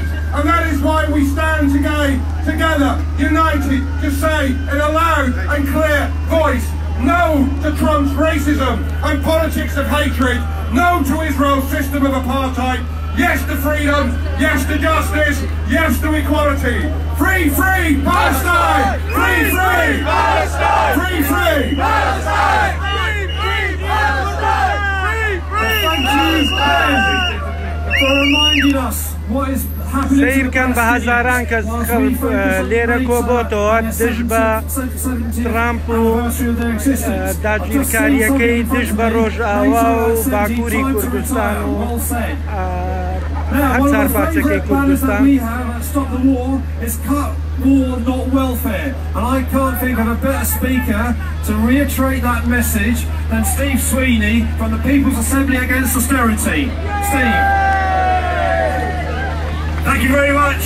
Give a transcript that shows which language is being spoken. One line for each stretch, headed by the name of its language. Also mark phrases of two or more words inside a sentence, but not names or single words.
English: And that is why we stand together, united, to say in a loud and clear voice, no to Trump's racism and politics of hatred, no to Israel's system of apartheid, yes to freedom, yes to justice, yes to equality. Free, free Palestine! Free, free Palestine! Free, free Palestine! Free, free Palestine! Free, free Palestine! For reminding us what is
Central Kurdish: سیر کەن بە هەزاران کەس لێرە کۆبۆتەوە دژ بە ترامپ و داگیرکاریەکەی دژ بە ڕۆژئاوا و باکووری کوردستان و هەر چار پارچەکەی کوردستان.
English: War, not welfare. And I can't think of a better speaker to reiterate that message than Steve Sweeney from the People's Assembly Against Austerity. Steve. Thank you very much.